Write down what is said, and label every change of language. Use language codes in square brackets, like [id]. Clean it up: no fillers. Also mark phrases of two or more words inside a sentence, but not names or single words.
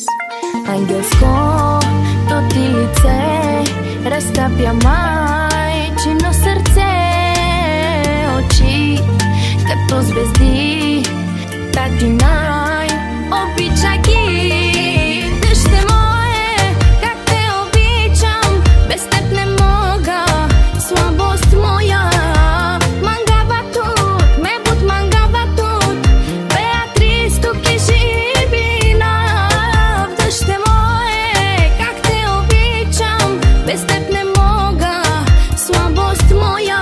[bg] Ангелското ти лице разтапя майчино сърце. Очи като звезди, тати най-обича ги. Дъще мое, как те обичам, без теб не мога, слабост моя. [rom] Мангава тут, ме буд мангава тут, Беатрис тук е живина. [bg] Дъще мое, как те обичам, без теб не мога, слабост моя.